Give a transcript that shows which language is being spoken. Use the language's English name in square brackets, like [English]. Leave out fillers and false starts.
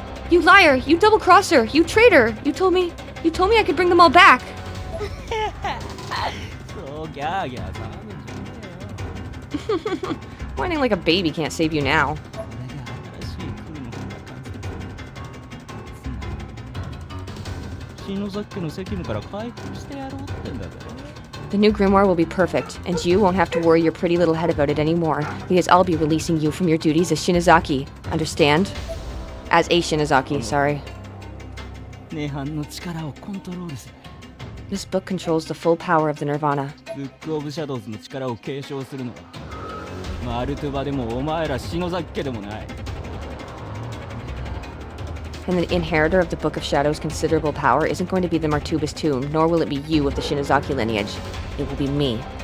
[English] You liar! You double-crosser! You traitor! You told me I could bring them all back! [Japanese] そうギャーギャー騒ぐんじゃねえよ。 [English] Whining like a baby can't save you now. [Japanese] 俺が新しい空の方が完成する。篠崎家の責務から解放してやろうってんだぜ。 [English] The new grimoire will be perfect, and you won't have to worry your pretty little head about it anymore, because I'll be releasing you from your duties as Shinozaki. Understand? As a Shinozaki, sorry. [Japanese] 涅槃の力をコントロールする。 [English] This book controls the full power of the Nirvana. [Japanese] ブックオブシャドウズの力を継承するのはマルトゥバでもお前ら篠崎家でもない。 [English] And the inheritor of the Book of Shadow's considerable power isn't going to be the Martuba's tomb, nor will it be you of the Shinozaki lineage. It will be me.